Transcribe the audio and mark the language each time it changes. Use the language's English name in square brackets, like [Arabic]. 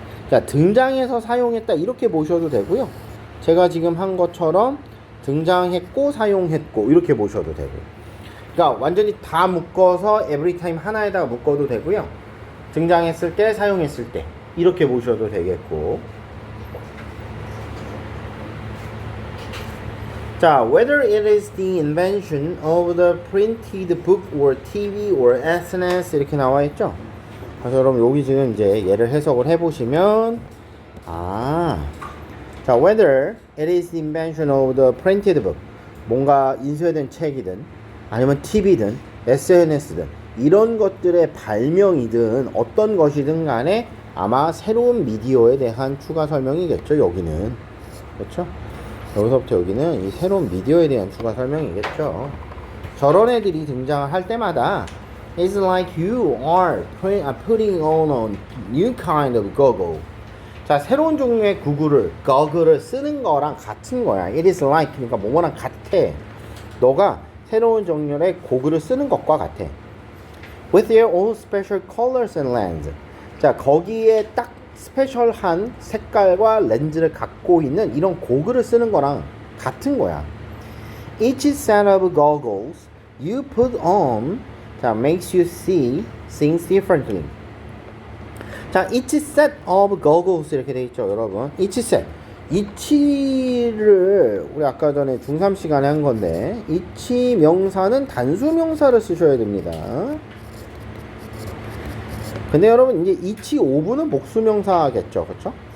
[Korean] 자, 등장해서 사용했다 이렇게 보셔도 되고요. 제가 지금 한 것처럼 등장했고 사용했고 이렇게 보셔도 되고, 그러니까 완전히 다 묶어서 [English] every time [Korean] 하나에다가 묶어도 되고요. 등장했을 때 사용했을 때 이렇게 보셔도 되겠고. [English] 자, whether it is the invention of the printed book or TV or SNS [Korean] 이렇게 나와 있죠. 그래서 여러분 여기 지금 이제 얘를 해석을 해보시면, 자, [English] whether it is the invention of the printed book, [Korean] 뭔가 인쇄된 책이든 아니면 TV든 SNS든 이런 것들의 발명이든 어떤 것이든 간에 아마 새로운 미디어에 대한 추가 설명이겠죠. 여기는 그렇죠? 여기서부터 여기는 이 새로운 미디어에 대한 추가 설명이겠죠. 저런 애들이 등장을 할 때마다 [English] It's like you are putting on a new kind of goggle. [Korean] 자, 새로운 종류의 거글을 쓰는 거랑 같은 거야. [English] It is like, [Korean] 그러니까 뭐뭐랑 같아. 너가 새로운 종류의 고글을 쓰는 것과 같아. [English] With your own special colors and lens. [Korean] 자, 거기에 딱 스페셜한 색깔과 렌즈를 갖고 있는 이런 고글을 쓰는 거랑 같은 거야. [English] Each set of goggles you put on, 자, makes you see things differently. [Korean] 자, [English] each set of goggles [Korean] 이렇게 돼 있죠, 여러분. each set. each를 우리 아까 전에 중3 시간에 한 건데, each 명사는 단수 명사를 쓰셔야 됩니다. 근데 여러분 이제 each of는 복수 명사겠죠, 그렇죠?